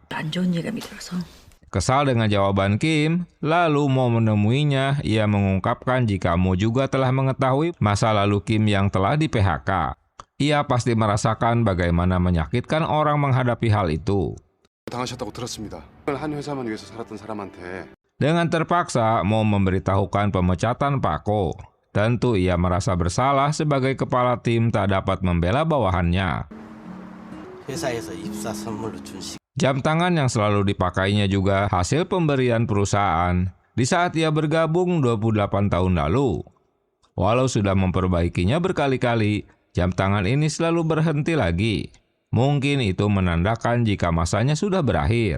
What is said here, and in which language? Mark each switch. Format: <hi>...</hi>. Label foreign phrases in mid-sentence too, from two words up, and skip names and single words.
<ko>안 좋은 예감이 들어서</ko> <id>Kesal dengan jawaban Kim, lalu Mo menemuinya. Ia mengungkapkan jika Mo juga telah mengetahui masa lalu Kim yang telah di PHK. Ia pasti merasakan bagaimana menyakitkan orang menghadapi hal itu.</id> <ko>당하셨다고 들었습니다. 한 회사만 위해서 살았던 사람한테</ko> <id>Dengan terpaksa, Mo memberitahukan pemecatan Pak Ko. Tentu ia merasa bersalah sebagai kepala tim tak dapat membela bawahannya.</id> <ko>회사에서 입사 선물로 준 시.</ko> <id>Jam tangan yang selalu dipakainya juga hasil pemberian perusahaan di saat ia bergabung 28 tahun lalu. Walau sudah memperbaikinya berkali-kali, jam tangan ini selalu berhenti lagi. Mungkin itu menandakan jika masanya sudah berakhir.</id>